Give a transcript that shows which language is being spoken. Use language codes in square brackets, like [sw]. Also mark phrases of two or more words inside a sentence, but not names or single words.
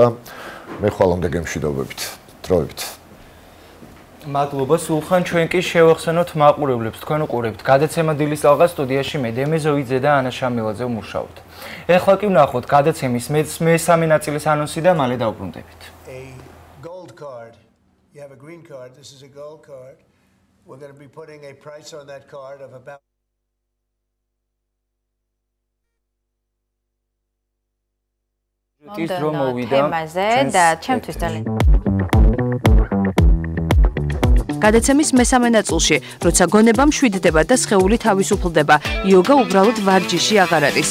[ka] მე ხვალამდე გემშვიდობებით. დროებით. მადლობა სულხან, ჩვენ კი შევახსენოთ მაყურებლებს, თქვენ უყურებთ გადაცემა დილის ალღა, სტუდიაში მე დემე ზოიძე და ანა შამილაძე ვმუშაობთ. ეხლა კი ვნახოთ გადაცემის მესამე ნაწილის ანონსი და მალე დავბრუნდებით. [en] Gold card. You have a green card. This is a gold card. We're going to be putting a price on that card of about [ka] თემაზე და ჩემთვის ძალიან გადაცემის მესამე ნაწილში, როცა გონება მშვიდდება და სხეული თავისუფლდება, იოგა უბრალოდ ვარჯიში აღარ არის.